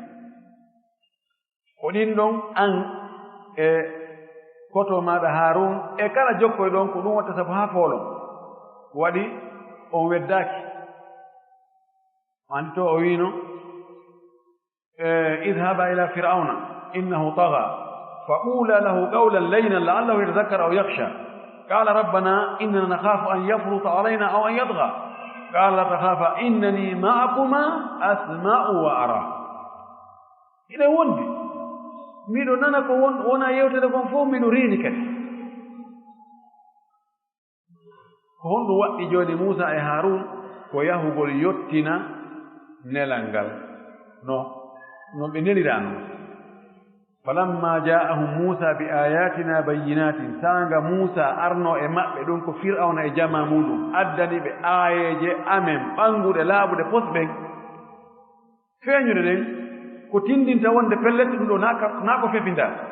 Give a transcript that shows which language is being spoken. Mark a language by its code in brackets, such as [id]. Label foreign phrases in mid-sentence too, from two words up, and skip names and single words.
[ff] ko ɗin ɗon an e koto maɗa Harun e kala jokkoy ɗon ko ɗum watta sabu haa foolon waɗi on weddaaki andi to o wiino [ar] اذهبا إلى فرعون إنه طغى فقولا له قولا لينا لعله يتذكر أو يخشى قالا ربنا إننا نخاف أن يفرط علينا أو أن يطغى قال لا تخافا إنني معكما أسمع وأرى [ff] ina wondi miɗo nana ko wona yewtere kon fof miɗo riini kadi ko honɗum waɗɗi jooni Muusa e Harun ko yahugol yottina nelal ngal no ɓe nelira noon [ar] فلما جاءهم موسى بآياتنا بينات [ff] sanga Muusa arno e maɓɓe ɗum ko fir'auna e jama muɗum addani ɓe aayeje amen ɓanguɗe laaɓuɗe posɓen feeñude ɗen ko tindinta wonde pellette ɗum ɗo naa ko fefinda